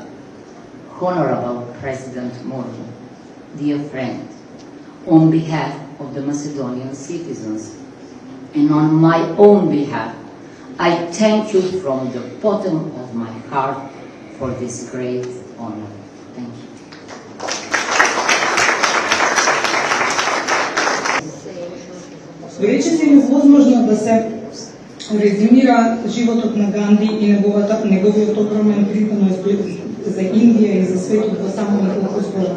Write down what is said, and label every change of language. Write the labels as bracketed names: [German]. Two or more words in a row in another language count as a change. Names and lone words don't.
[English] Honorable President Modi, dear friend, on behalf of the Macedonian citizens and on my own behalf, I thank you from the bottom of my heart for this great honor. Thank you. [Macedonian] Речиси е невозможно да се резюмира животот на Ганди и неговиот огромен придонос за Индија и за светот во само неколку зборови.